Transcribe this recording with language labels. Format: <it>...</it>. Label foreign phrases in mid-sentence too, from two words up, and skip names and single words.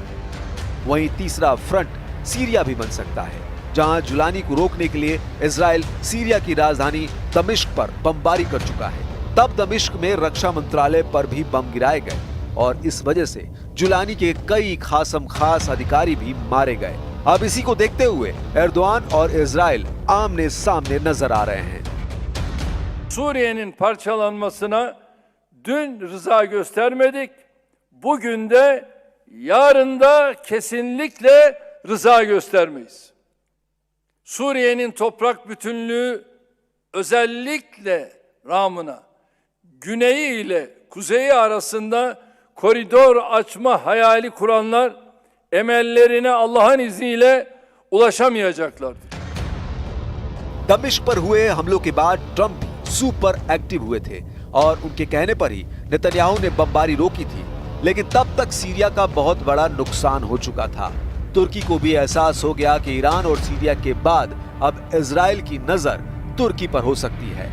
<hi>वहीं तीसरा फ्रंट सीरिया भी बन सकता है, जहां जुलानी को रोकने के लिए इजराइल सीरिया की राजधानी दमिश्क पर बमबारी कर चुका है। तब दमिश्क में रक्षा मंत्रालय पर भी बम गिराए गए और इस वजह से जुलानी के कई खास अधिकारी भी मारे गए। अब इसी को देखते हुए एर्दोआन और इजराइल आमने सामने नजर आ रहे हैं।</hi> <tr>Suriye'nin parçalanmasına dün rıza göstermedik. Bugün de yarın da kesinlikle rıza göstermeyiz. Suriye'nin toprak bütünlüğü özellikle Ramına, güneyi ile kuzeyi arasında koridor açma hayali kuranlar emellerine Allah'ın izniyle ulaşamayacaklardır.</tr> <hi>दमिश्क पर हुए हमलों के बाद ट्रंप</hi> <en>super active</en> <hi>हुए थे और उनके कहने पर ही नेतन्याहू ने बमबारी रोकी थी, लेकिन तब तक सीरिया का बहुत बड़ा नुकसान हो चुका था। तुर्की को भी एहसास हो गया कि ईरान और सीरिया के बाद अब इजराइल की नजर तुर्की पर हो सकती है।</hi>